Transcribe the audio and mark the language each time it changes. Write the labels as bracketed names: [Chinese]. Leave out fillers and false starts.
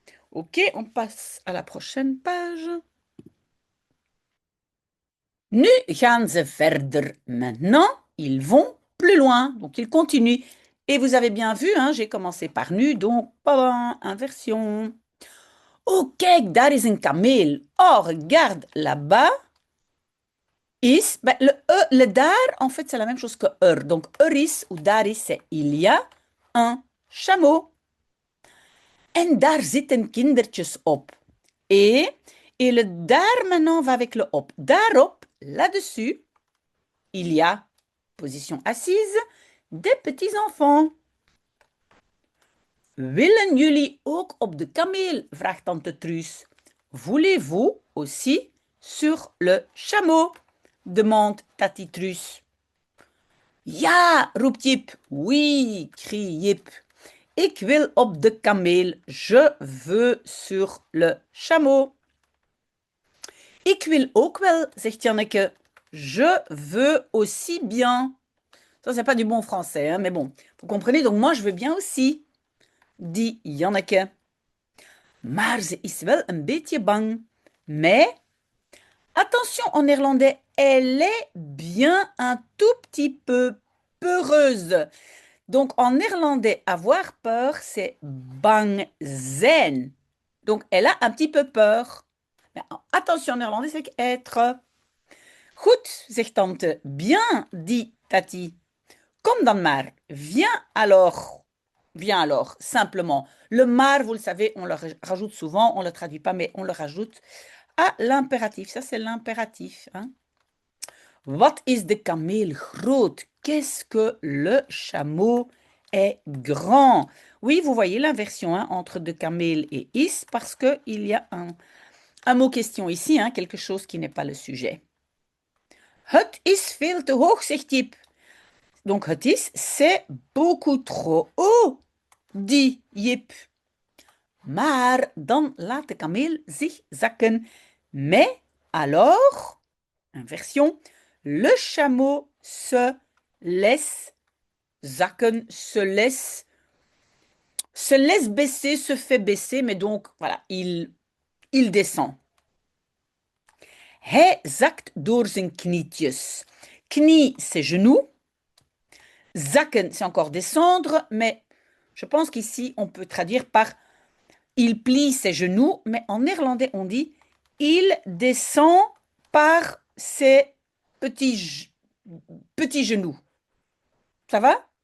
[French] Ok, on passe à la prochaine page. [Dutch] Nu gaan ze verder. [French] Maintenant, ils vont plus loin. Donc, ils continuent. Et vous avez bien vu, hein, j'ai commencé par nu, donc, inversion. [Dutch] Oh, kijk, daar is een kameel. [French] Oh, regarde, là-bas, is... Ben, le daar, en fait, c'est la même chose que Donc, is ou daar is, c'est il y a un chameau. [Dutch] En daar zitten kindertjes op. [French] Et le daar maintenant va avec le op. Daarop, là-dessus, il y a, position assise, des petits-enfants. [Dutch] Willen jullie ook op de kameel? Vraagt tante Truus. [French] Voulez-vous aussi sur le chameau? Demande tati Truus. [Dutch] Ja, roept Jip. [French] Oui, crie Jip. [Dutch] Ik wil op de kameel. [French] Je veux sur le chameau. [Dutch] Ik wil ook wel, zegt Janneke. [French] Je veux aussi bien. Ça, c'est pas du bon français, hein, mais bon. Vous comprenez, donc moi, je veux bien aussi, dit Janneke. [Dutch] Maar ze is wel een beetje bang. [French] Mais, attention en néerlandais, elle est bien un tout petit peu peureuse. Donc, en néerlandais, avoir peur, c'est bang zijn. Donc, elle a un petit peu peur. Mais attention, en néerlandais, c'est être. [Dutch] Goed, zegt tante. [French] Bien, dit tati. [Dutch] Kom dan maar. [French] Viens alors. Viens alors, simplement. Le maar, vous le savez, on le rajoute souvent, on ne le traduit pas, mais on le rajoute à l'impératif. Ça, c'est l'impératif. Hein? [Dutch] Wat is de kameel groot? [French] Qu'est-ce que le chameau est grand? Oui, vous voyez l'inversion hein, entre de kameel et is, parce qu'il y a un mot question ici, hein, quelque chose qui n'est pas le sujet. [Dutch] Het is veel te hoog, zegt Jip. [French] Donc, het is, c'est beaucoup trop haut, dit Jip. [Dutch] Maar dan laat de kameel zich zakken. [French] Mais alors, inversion, le chameau se laisse zakken, se laisse baisser, se fait baisser, mais donc, voilà, il descend. [Dutch] Hij zakt door zijn knietjes. [French] Knie, c'est genou. Zakken, c'est encore descendre, mais je pense qu'ici, on peut traduire par il plie ses genoux, mais en néerlandais, on dit il descend par ses petits genoux. Ça va?